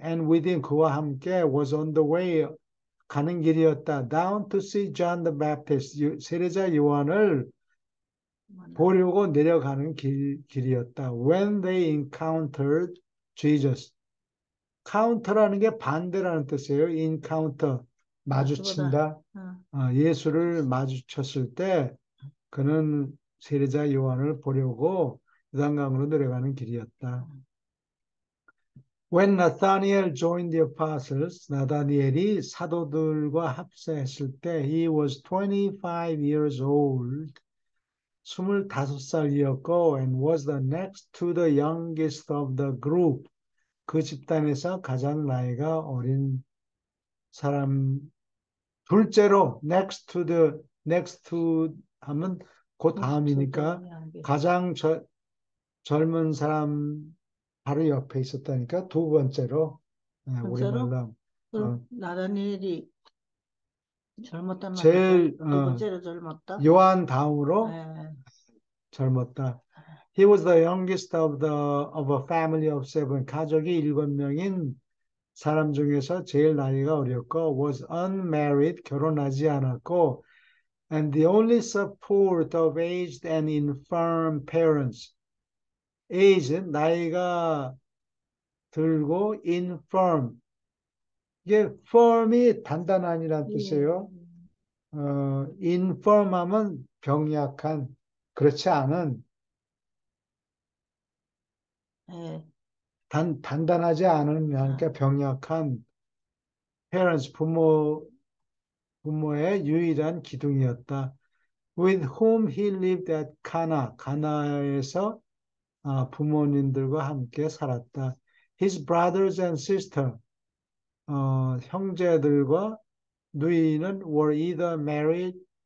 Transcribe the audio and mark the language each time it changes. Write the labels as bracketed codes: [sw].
[en] And within [ko] 그와 함께 [en] was on the way [ko] 가는 길이었다. [en] Down to see John the Baptist [ko] 세례자 요한을 보려고 내려가는 길이었다. [en] When they encountered Jesus. [ko] 카운터라는 게 반대라는 뜻이에요. encounter 마주친다. 예수를 마주쳤을 때 그는 세례자 요한을 보려고 요단강으로 내려가는 길이었다. [en] When Nathanael joined the apostles, [ko] 나다니엘이 사도들과 합세했을 때 [en] he was 25 years old. [ko] 25살이었고 [en] and was the next to the youngest of the group. [ko] 그 집단에서 가장 나이가 어린 사람 둘째로 [en] next to [ko] 하면 그 다음이니까 가장 젊은 사람 바로 옆에 있었다니까 두 번째로 우리말로 그럼 나다니엘이 젊었단 말이죠. 제일 두 번째로 젊었다. 요한 다음으로 젊었다. [en] He was the youngest of a family of seven. [ko] 가족이 7명인 사람 중에서 제일 나이가 어렸고 [en] was unmarried. [ko] 결혼하지 않았고 [en] and the only support of aged and infirm parents. [ko] age 나이가 들고 infirm 이게 firm이 단단한이라는 뜻이에요. infirm 하면 병약한 그렇지 않은 단단하지 않은 그러니까 병약한 parents 부모의 유일한 기둥이었다. [en] With whom he lived at Cana. [ko] 가나에서 부모님들과 함께 살았다. [en] His brothers and sister, [ko] 형제들과 누이는 [en] were either married